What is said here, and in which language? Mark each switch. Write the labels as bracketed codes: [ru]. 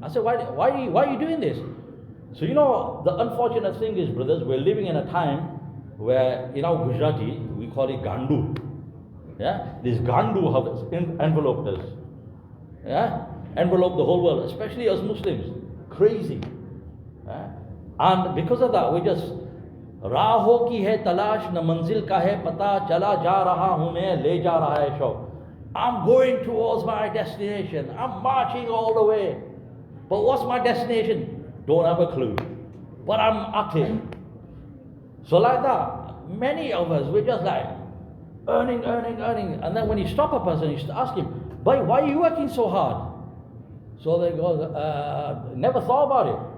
[en] I said, why are you doing this? So you know, the unfortunate thing is, brothers, we're living in a time where in our Gujarati we call it gandu, yeah. This gandu have enveloped us, yeah, enveloped the whole world, especially us Muslims, crazy, yeah? And because of that, we just [hi] राहों की है तलाश न मंजिल का है पता चला जा रहा हूँ मैं ले जा रहा है शौक. [en] I'm going towards my destination. I'm marching all the way. But what's my destination? Don't have a clue. But I'm at it. So like that, many of us, we're just like earning. And then when you stop a person, you ask him, why are you working so hard? So they go, never thought about it.